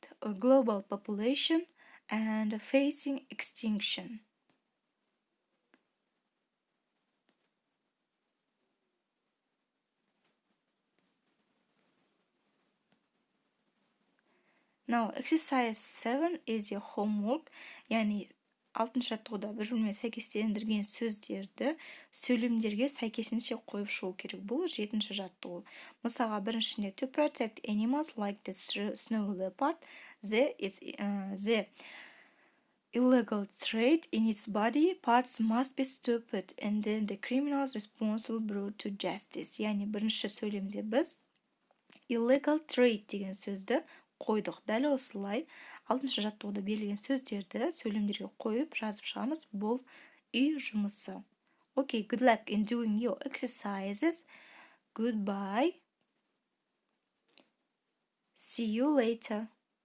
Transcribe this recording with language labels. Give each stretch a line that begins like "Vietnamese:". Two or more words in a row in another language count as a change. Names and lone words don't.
English: A global population and facing extinction. Now, exercise 7 is your homework.
Kazakh: Яғни, 6-шы жаттығуда бір-бірімен сәйкестендірген сөздерді сөйлемдерге сәйкесінше қойып шығу керек. Бұл 7-ші жаттығу. Мысалға, біріншінде
English: to protect animals like the snow leopard, the illegal trade in its body parts must be stopped and then the criminals responsible brought to justice.
Kazakh: Яғни, бірінші сөйлемде біз
English: illegal trade
Kazakh: деген сөзді қойдық. Дәл осылай 6-шы жаттығуда берілген сөздерді сөйлемдерге қойып жазып шығамыз. Бұл үй жұмысы.
English: Okay, good luck in doing your exercises. Goodbye. See you later.